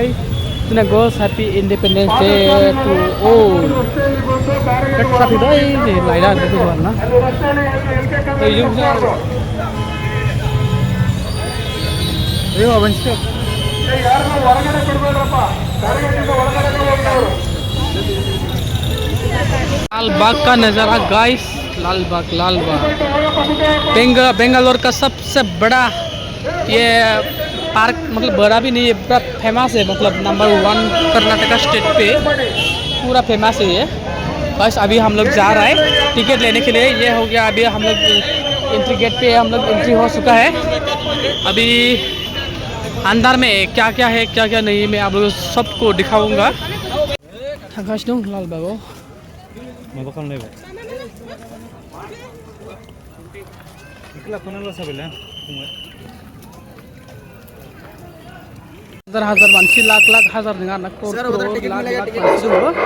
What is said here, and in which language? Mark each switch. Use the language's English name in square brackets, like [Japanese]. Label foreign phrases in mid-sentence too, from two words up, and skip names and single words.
[English] जोंना guys happy independence day to all. [Bodo] ट्राफिकआय नै लाइटआ ओरैनो गोजौ आरोना। [Hindi] माबानोसै लालबाग का नज़ारा गाइस, लालबाग बेंगलोर का सबसे बड़ा ये पार्क, मतलब बड़ा भी नहीं है, पूरा फेमस है, मतलब नंबर 1 कर्नाटका स्टेट पे पूरा फेमस है ये। बस अभी हम लोग जा रहे हैं टिकट लेने के लिए। ये हो गया, अभी हम लोग [English] entry gate [Hindi] पे हम लोग एंट्री हो चुका है। अभी अंदर में क्या क्या है क्या क्या नहीं मैं आप लोगों सबको दिखाऊंगा। [Bodo] थांगासिनो दं लालबागाव। माबा खालामलायबाय हजार मानसि, लाख हजार नङा ना, करोड़ लाख मानसि दङ।